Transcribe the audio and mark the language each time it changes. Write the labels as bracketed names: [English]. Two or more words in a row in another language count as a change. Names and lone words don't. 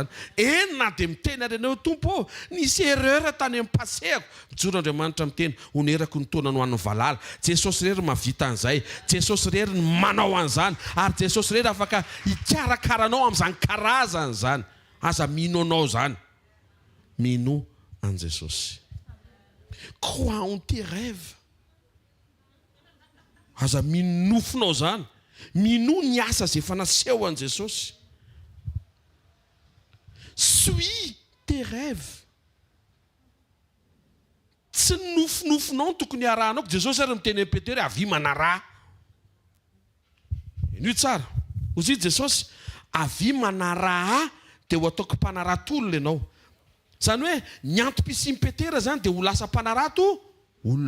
[Malagasy] Na dia miteny arenao tompo nisy erreur tany amin'ny passeako. Mijoro Andriamanitra miteny onerako ny taona no an'ny valala. Jesosy rery mahavita an'izay. Jesosy rery ny manao an'izany. Ary Jesosy rery afaka hikarakaranao amin'izany karazany zany. Aza mino anao zany. Mino en Jesosy. [French] Crois en tes rêves. [Malagasy] Aza minofinao zany. Mino ny asa izay efa naseho an Jesosy. [French] Suis tes rêves. [Malagasy] Tsy nofinofinao tokony arahanao. Jesosy ary miteny Petera avy manaraha. Iny tsara. Ozy Jesosy avy manaraha dia ho ataoko mpanarato-olona ianao. Zany hoe ny antom-pisian'i Petera zany dia ho lasa mpanarato olona.